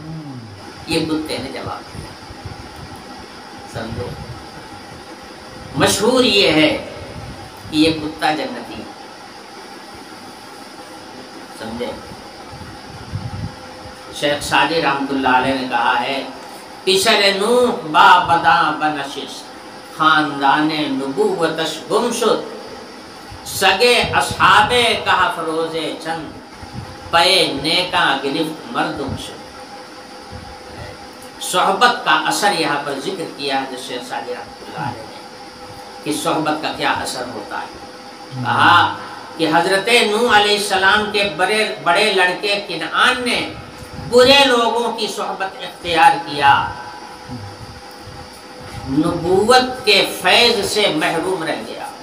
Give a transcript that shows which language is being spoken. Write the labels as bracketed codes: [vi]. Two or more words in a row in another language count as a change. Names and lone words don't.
[ur] یہ کتے نے جواب دیا. سمجھو, مشہور یہ ہے کہ یہ کتا جنتی. سمجھے, شیخ سعدی [ar] رحمۃ اللہ علیہ [ur] نے کہا ہے, [fa] پسر نوح با بداں بنشست, خاندان نبوتش گم شد, سگے اصحاب کہف روزے چند, پے نیکاں گرفت مردم شد. [ur] صحبت کا اثر یہاں پر ذکر کیا ہے شیخ سعدی [ar] رحمۃ اللہ علیہ [ur] نے, کہ صحبت کا کیا اثر ہوتا ہے. کہا کہ حضرت نوح [ar] علیہ السلام [ur] کے بڑے لڑکے کنعان نے برے لوگوں کی صحبت اختیار کیا, نبوت کے فیض سے محروم رہ گیا.